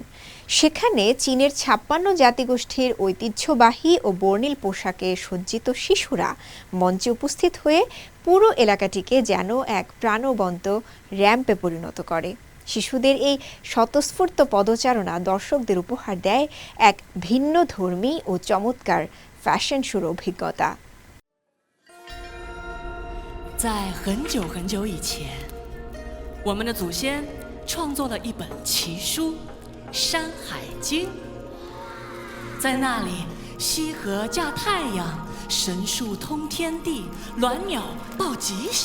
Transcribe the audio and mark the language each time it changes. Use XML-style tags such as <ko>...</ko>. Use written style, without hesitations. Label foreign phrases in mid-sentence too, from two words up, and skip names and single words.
<bn>সেখানে চীনের ৫৬ জাতিগোষ্ঠীর ঐতিহ্যবাহী ও বর্ণিল পোশাকে সজ্জিত শিশুরা মঞ্চে উপস্থিত হয়ে পুরো এলাকাটিকে যেন এক প্রাণবন্ত র্যাম্পে পরিণত করে। শিশুদের এই স্বতঃস্ফূর্ত পদচারণা দর্শকদের উপহার দেয় এক ভিন্নধর্মী ও চমৎকার ফ্যাশন শোর অভিজ্ঞতা।</bn> <zh>在很久很久以前，我们的祖先创作了一本奇书《山海经》。在那里，西河架太阳，神树通天地，鸾鸟报吉祥。</zh>